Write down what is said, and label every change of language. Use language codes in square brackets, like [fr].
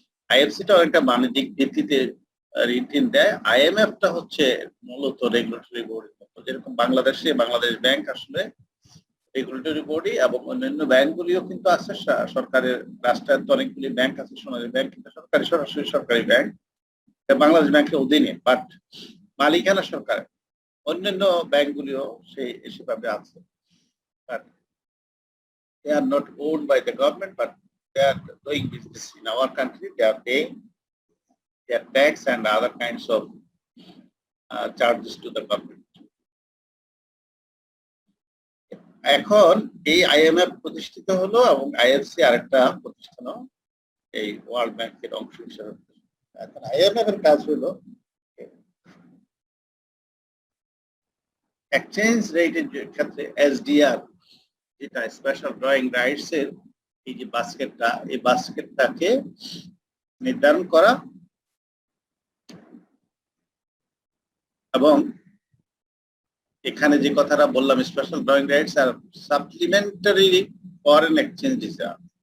[bn] আইএফসিটা একটা বাণিজ্যিক ভিত্তিতে ঋণ দেয়, আইএমএফটা হচ্ছে মূলত রেগুলেটরি বোর্ডের মতো, যেরকম বাংলাদেশ ব্যাংক আসলে রেগুলেটরি বডি, এবং অন্যান্য ব্যাংকগুলিও কিন্তু আছে সরকারের রাষ্ট্রায়ত্ত অনেকগুলি ব্যাংক আছে, সোনালী ব্যাংক কিন্তু সরাসরি সরকারি ব্যাংক, বাংলাদেশ ব্যাংকের অধীনে, বাট মালিকানা সরকার। অন্যান্য ব্যাংকগুলিও সেভাবে আছে, but [en] they are not owned by the government, but they are doing business in our country. They are paying their tax and other kinds of charges to the government. [bn] এখন এই IMF প্রতিষ্ঠিত হলো, এবং IFC আরেকটা প্রতিষ্ঠান এই world ব্যাংকের অংশ হিসেবে। এখন আইএমএফ এর কাজ হলো এক্সচেঞ্জ রেটের ক্ষেত্রে এসডিআর, যেটা স্পেশাল ড্রয়িং রাইটস এর এই যে বাস্কেটটা, এই বাস্কেটটাকে নির্ধারণ করা, এবং এখানে যে কথাটা বললাম স্পেশাল ড্রয়িং রাইটস আর সাপ্লিমেন্টারি ফরেন এক্সচেঞ্জ রিজার্ভ।